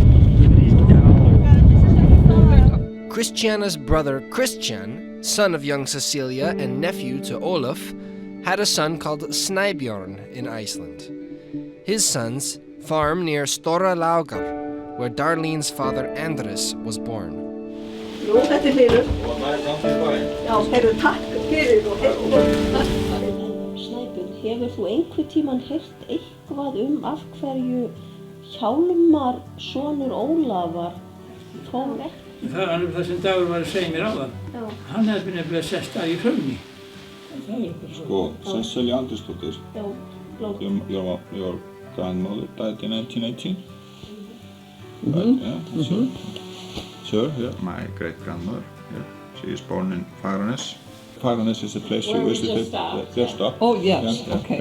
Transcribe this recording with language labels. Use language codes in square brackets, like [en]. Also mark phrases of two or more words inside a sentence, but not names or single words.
[en] Christiana's brother Christian, son of young Cecilia and nephew to Olaf, had a son called Snæbjörn in Iceland. His sons farm near Stora Laugar, where Darlene's father Andrés was born. [is] Jú, þetta fyrir. Já, heyrðu, takk fyrir og Snæbjörn, hefur þú einhvern tímann heyrt eitthvað af hverju Hjálmar sonur Ólafar fór ekki? Það er alveg það sem Dagur var að segja mér áðan. Hann hefði nefnilega sest að í hrunni. Sko, Cecilia Andrésdóttir, [en] your grandmother died in 1918. Sure, yeah. My great-grandmother, yeah. She is born in Fagranes. Fagranes is a place you visited just up. Oh, yes, Yeah, okay.